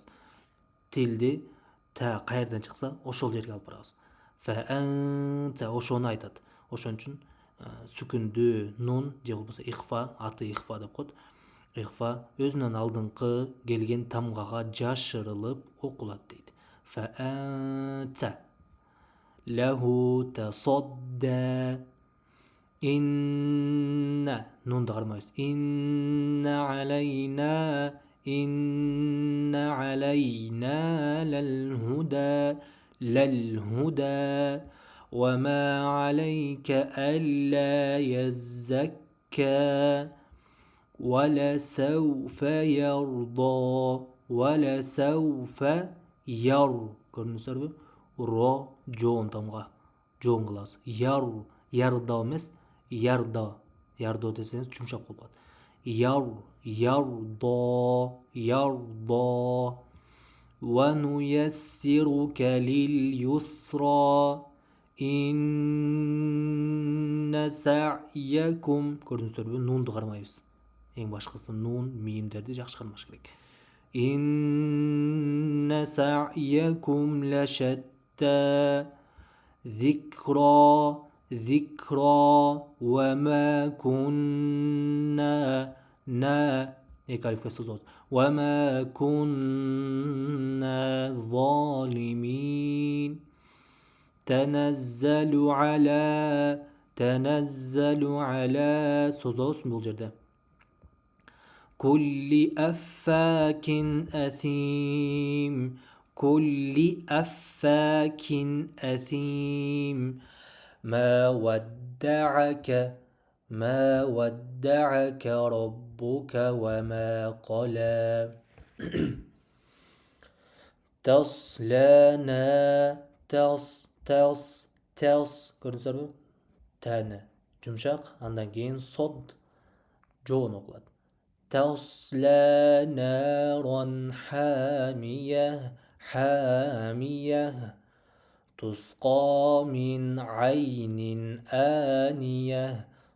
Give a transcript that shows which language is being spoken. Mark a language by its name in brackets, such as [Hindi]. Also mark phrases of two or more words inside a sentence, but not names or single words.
[Kyrgyz] Тилди та каерден чыкса, ошол жерге алып барабыз. Ошону айтат. Ошон үчүн сүкүндүү нун же болбосо ихфа, аты ихфа деп коет. Ихфа өзүнөн алдыңкы келген тамгага жашырылып окулат дейт. [Arabic] لَهُ تَصَدَّى. Инна [Kyrgyz] нунду кармайбыз. [Arabic] إِنَّ عَلَيْنَا لَلْهُدَى وما عليك ألا يزكى ولسوف يرضى көрдүңүздөрбү? [Kyrgyz] Ро жоон тамга жоон кылабыз. Ярда эмес, ярдо десеңиз жумшак болуп калат. [Arabic] Ярдо وَنُيَسِّرُكَ لِلْيُسْرَى إِنَّ سَعْيَكُمْ көрдүңүздөрбү? [Kyrgyz] Нунду кармайбыз. Эң башкысы нун, мийимдерди жакшы кармаш керек. [Arabic] إِنَّ سَعْيَكُمْ لَشَتَّى ذِكْرَى وَمَا كُنَّا وَمَا كُنَّا ظَالِمِينَ تَنَزَّلُ عَلَى [Kyrgyz] созобуз бул жерде. [Arabic] كُلِّ أَفَّاكٍ أَثِيمٍ ما ودعك ربك وما قلى تصلى көрдүңүздөрбү? [Kyrgyz] Таны жумшак, андан кийин сод жоон окулат. [Arabic] تصلى نارا حامية تسقى من عين آنية